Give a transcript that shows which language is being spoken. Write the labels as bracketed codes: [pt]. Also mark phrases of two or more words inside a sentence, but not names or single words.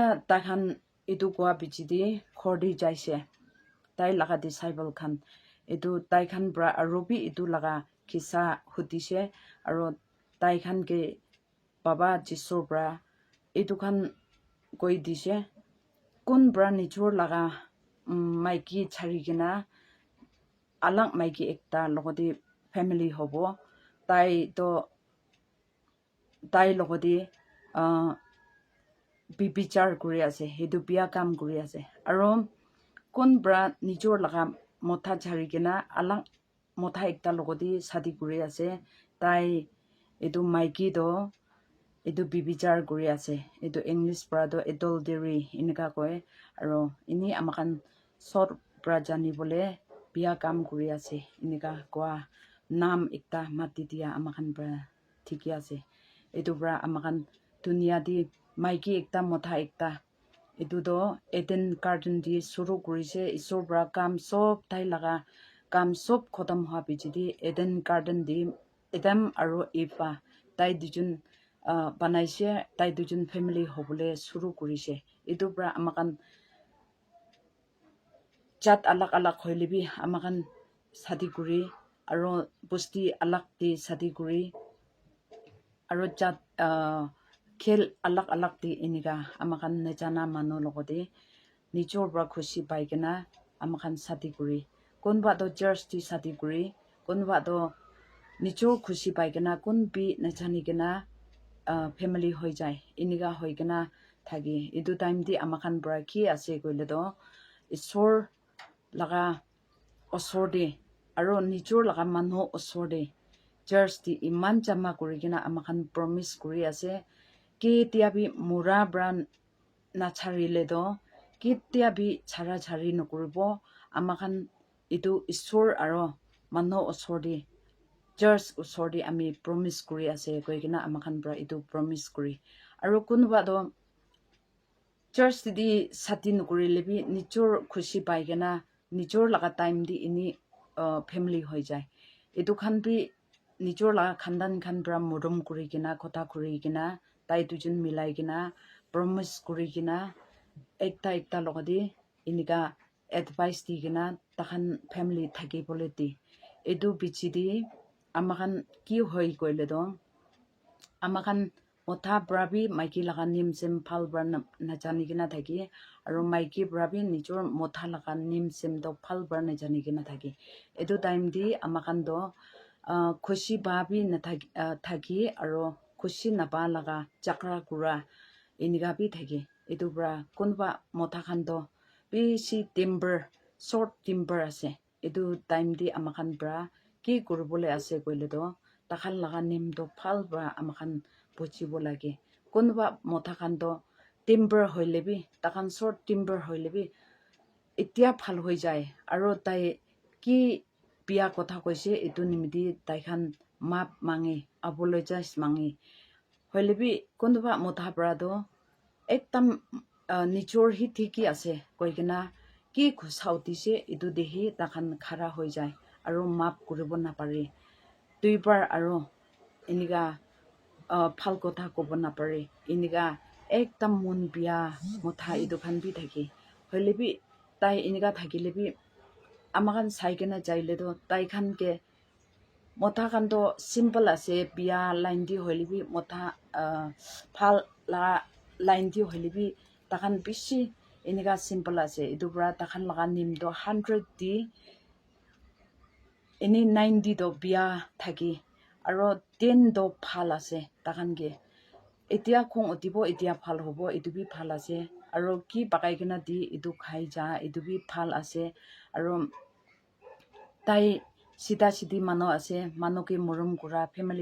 [nag] takhan edu kwa bichidi khordi jaise tai laga disciple khan edu tai khan bra arobi edu laga kisa hudise aro tai khan ke baba jisu bra edu khan koi dise kun bra nichor laga maiki chari gina alang maiki ekta logodi family hobo tai logodi bibichar kuri ase hedu bia kam kuri ase aro kun bra nichor laga motha chari gina alang motha ekta logodi sadi kuri ase tai edu maiki do edu bibichar kuri ase edu English bra do adultery inika koy aro ini amakan sort bra jani bole bia kam kuri ase inika kwa nam ekta mati dia amakan bra thiki ase edu bra amakan dunia di maiki ekta motha ekta edu do Eden garden di suru kurise isor bra kam sob tai laga kam sob khotam hwa bichidi Eden garden di Adam aro Eva tai dujun banaise tai dujun family hobole suru kurise edu bra amakan chat alak alak hoilebi amakan sadi kuri aro busti alak di sadi kuri aro chat khel alak alak di iniga amakan nejana manu logode nichor bra khushi paigena amakan sadi kuri kunba do church di sadi kuri kunba do nichor khushi paigena kunbi nejani gena family hoi jai iniga hoigena thagi edu time di amakan bra ki ase koile do isor laga osor de aro nichor laga manu osor de church di iman jama kurigena amakan promise kuri ase ke tiabi mura bran na charile do ke tiabi chara chari nokuribo amakan edu isor aro manu osor de church usori ami promise kuri ase koigina amakhan bra itu promise kuri aru kunuba do church di sati nukuri lebi nichor khushi paigena nichor laga time di ini family hoi jai itu khan bi nichor laga khandan khan bra murum kuri kina kotha kuri kina tai dujun milai kina promise kuri kina ekta logadi inika advice di kina takhan family thaki bole di edu bichi di amakhan ki hoi koile do amakhan motha brabi maiki laga nim sim phal bra na jani kina thaki aru maiki brabi nijor motha laga nim sim do phal bra na jani kina thaki edu time di amakhan do khushi ba bi na thaki aru khushi na ba laga chakra kura inika bi thaki edu bra kunba motha khan do bishi [en] timber short timber [nag] ase edu time di amakhan bra ki kuribole ase koile do takhan laga nim do phal bra amakhan buchibo lage kunba motha khan do timber hoilebi takhan [en] short timber [nag] hoilebi etia phal hoi jai aru tai ki pia kotha koise etu nimidi tai khan map mangi apologize mangi hoilebi kunba motha bra do ekdam nichor hi thiki ase koigena ki khusau dise etu dehi takhan khara hoi jai aru map kuribo na pare duibar aru inika phal kotha kobo na pare inika ekdam mon bia motha edu khan bi thaki hoilebi tai inika thakilebi amakan saigena jaile do tai khan ke motha khan do simple ase bia line di hoilebi motha phal la line di hoilebi takhan bishi inika simple ase edu bra takhan laga nim do 100 di ini 90 do bia thaki aro 10 do phal ase takhan ge etia khong otibo etia phal hobo etu bi phal ase aro ki pakai kena di etu khai ja etu bi phal ase aro tai sida sidi mano ase mano ke murum kura family